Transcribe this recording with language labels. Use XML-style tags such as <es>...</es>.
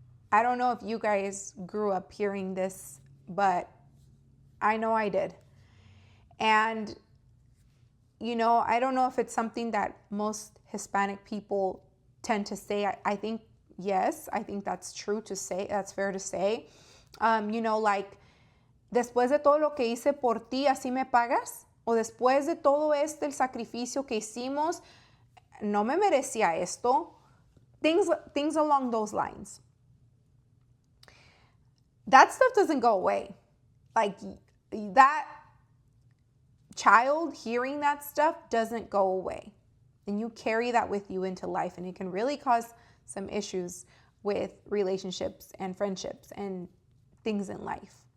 <en>I don't know if you guys grew up hearing this, but I know I did. And, I don't know if it's something that most Hispanic people tend to say. I think, yes, I think that's true to say. That's fair to say.</en> <es>Like, después de todo lo que hice por ti, ¿así me pagas? O después de todo el sacrificio que hicimos, no me merecía esto.</es> <en>Things along those lines. That stuff doesn't go away. Like, that child hearing that stuff doesn't go away. And you carry that with you into life, and it can really cause some issues with relationships and friendships and things in life.</en>